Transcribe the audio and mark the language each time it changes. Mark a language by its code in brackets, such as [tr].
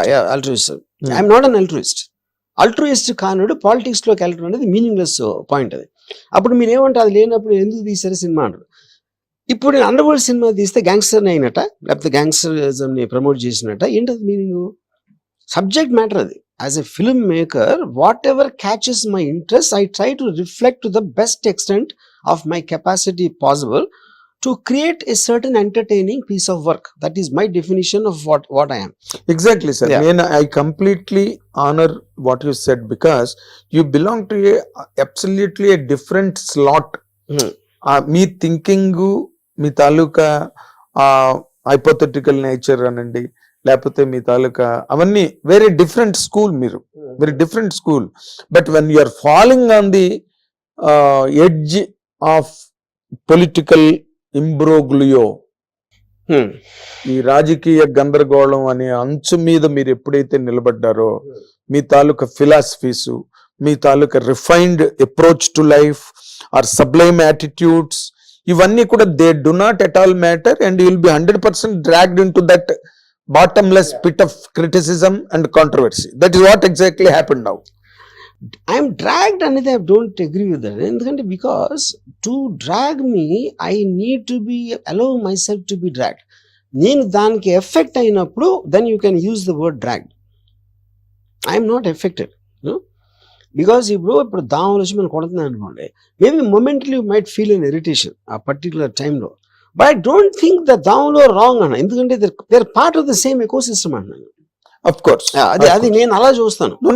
[en] Yeah, altruism. I'm not an altruist. [te] Altruist కానుడు politics లోకి వెళ్ళడం అనేది మీనింగ్లెస్ పాయింట్. అది అప్పుడు మీరు ఏమంటే అది లేనప్పుడు ఎందుకు తీసారు సినిమా అంటారు. ఇప్పుడు నేను అండర్ వరల్డ్ సినిమా తీస్తే గ్యాంగ్స్టర్ అయినట్ట, లేకపోతే గ్యాంగ్స్టరిజం ని ప్రమోట్ చేసినట్ట, ఏంటది మీనింగ్? సబ్జెక్ట్ మ్యాటర్ అది. [en] As a filmmaker, whatever catches my interest, I try to reflect to the best extent of my capacity possible to create a certain entertaining piece of work. That is my definition of what I am. Exactly, sir. Yeah. I completely honor what you said because you belong to absolutely a different slot. [te] మీ thinking, మీ taluka hypothetical nature అనండి, లేకపోతే మీ తాలూకా అవన్నీ very different school. మీరు very different school. [en] but when you are following on the edge of political imbroglio, [te] ఈ రాజకీయ గందరగోళం అనే అంచు మీద మీరు ఎప్పుడైతే నిలబడ్డారో, మీ తాలూకా philosophies, మీ taluka refined approach to life or Sublime attitudes, ఇవన్నీ కూడా [en] They do not at all matter and you will be 100% dragged in to that bottomless pit of criticism and controversy. That is what exactly happened now. I am dragged and I don't agree with that. Because to drag me, I need to be allow myself to be dragged. [te] నేను దానికి effect అయినప్పుడు [en] then you can use the word dragged. I am not affected, because [te] ఇప్పుడు దావలు వచ్చి మనం కొడుతున్నాను అనుకోండి, [en] Maybe momentarily you might feel an irritation ఆ particular టైంలో, but I don't think the దావలో wrong అన్న, ఎందుకంటే they are part of the same ecosystem అన్నాను. Of course. [te] అది నేను అలా చూస్తాను.